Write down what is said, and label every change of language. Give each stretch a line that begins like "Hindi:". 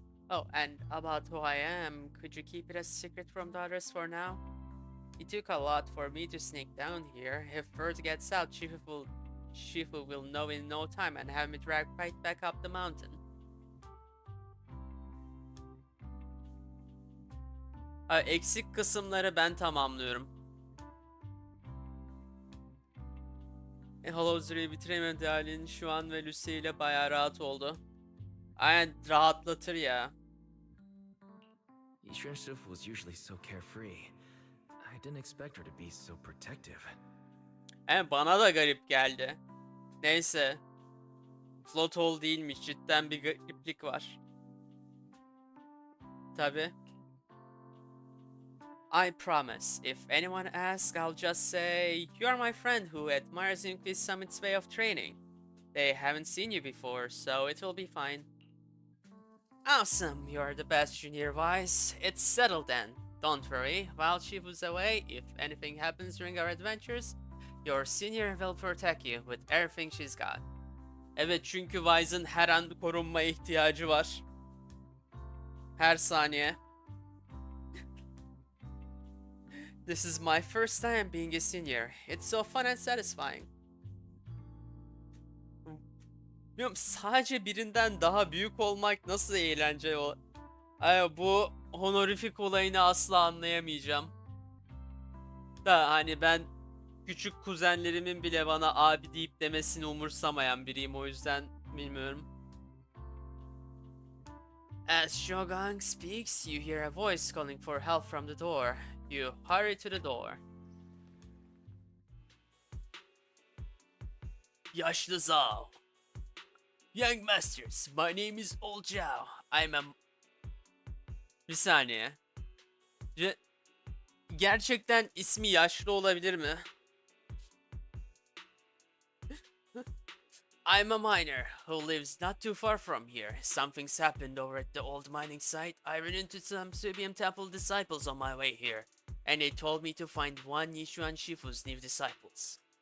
English: Oh, and about who I am, could you keep it a secret from the others for now? It took a lot for me to sneak down here. If word gets out, Shifu will know in no time and have me dragged right back up the mountain.
Turkish: Eksik kısımları ben tamamlıyorum. Hollow Zero'yu bitiremedi halin şu an ve Lucy ile bayağı rahat oldu. Aynen rahatlatır ya.
English: Yixuan Shifu was usually so carefree. I didn't expect her to be so protective.
Turkish: Bana da garip geldi. Neyse. Float hole değilmiş. Cidden bir gariplik var. Tabi.
English: I promise, if anyone asks, I'll just say, you are my friend who admires Inquis Summit's way of training. They haven't seen you before, so it will be fine. Awesome, you're the best junior-wise. It's settled then. Don't worry, while Shifu's away, if anything happens during our adventures, your senior will protect you with everything she's got.
Turkish: Evet, çünkü Wise'ın her an korunmaya ihtiyacı var. Her saniye.
English: This is my first time being a senior. It's so fun and satisfying.
Turkish: Bilmiyorum, sadece birinden daha büyük olmak nasıl eğlence o. Bu honorific olayını asla anlayamayacağım. Da hani ben küçük kuzenlerimin bile bana abi deyip demesini umursamayan biriyim, o yüzden bilmiyorum.
English: As Shogun speaks, you hear a voice calling for help from the door. You hurry to the door.
Turkish: Yaşlı Zhao.
English: Young Masters, my name is Old Zhao. I'm a...
Turkish: Bir saniye. Gerçekten ismi yaşlı olabilir mi?
English: I'm a miner who lives not too far from here. Something's happened over at the old mining site. I ran into some Subium Temple disciples on my way here, and they told me to find one Yixuan Shifu's new disciples.